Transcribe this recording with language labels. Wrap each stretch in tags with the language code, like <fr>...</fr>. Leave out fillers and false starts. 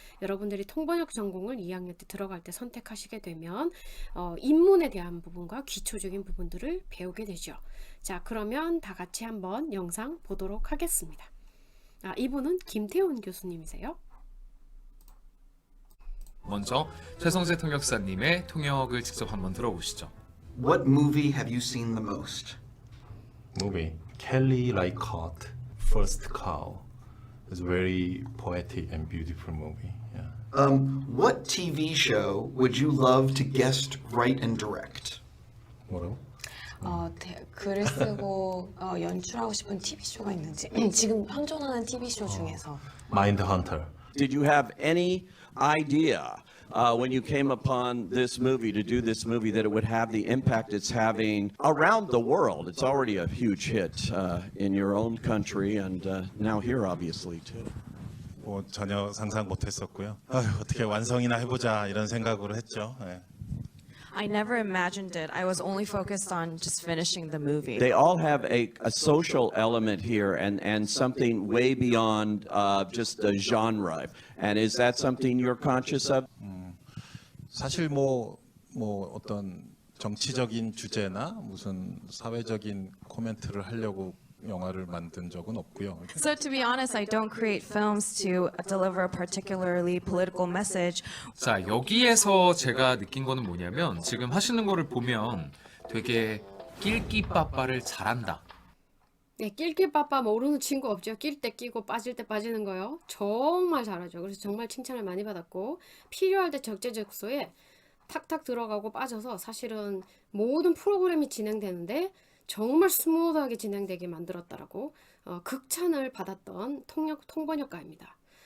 <ko>여러분들이 통번역 전공을 2학년 때 들어갈 때 선택하시게 되면 입문에 대한 부분과 기초적인 부분들을 배우게 되죠. 자, 그러면 다 같이 한번 영상 보도록 하겠습니다. 이분은 김태훈 교수님이세요. 먼저 최성재 통역사님의 통역을 직접 한번 들어보시죠.</ko> <en>What movie have you seen the most? Movie Kelly Reichardt, First Cow. It's a very poetic and beautiful movie. Yeah. What TV show would you love to guest write and direct?</en> <ko>뭐라고? 글을 쓰고 연출하고 싶은 TV쇼가 있는지 지금 현존하는 TV쇼 중에서</ko> <en>Mindhunter. Did you have any idea when you came upon this movie, to do this movie, that it would have the impact it's having around the world? It's already a huge hit in your own country and now here obviously too.</en> <ko>뭐 전혀 상상 못했었고요. 어떻게 완성이나 해보자 이런 생각으로 했죠. 네.</ko> <en>I never imagined it. I was only focused on just finishing the movie. They all have a social element here and something way beyond just a genre. And is that something you're conscious of?</en> <ko>사실 뭐 어떤 정치적인 주제나 무슨 사회적인 코멘트를 하려고 영화를 만든 적은 없고요.</ko> <en>So to be honest, I don't create films to deliver a particularly political message.</en> <ko>자, 여기에서 제가 느낀 거는 뭐냐면 지금 하시는 거를 보면 되게 낄끼빠빠를 잘한다. 네, 낄끼빠빠 모르는 친구 없죠. 낄 때 끼고 빠질 때 빠지는 거요. 정말 잘하죠. 그래서 정말 칭찬을 많이 받았고, 필요할 때 적재적소에 탁탁 들어가고 빠져서 사실은 모든 프로그램이 진행되는데 정말 스무드하게 진행되게 만들었다라고 극찬을 받았던 통번역가입니다.</ko>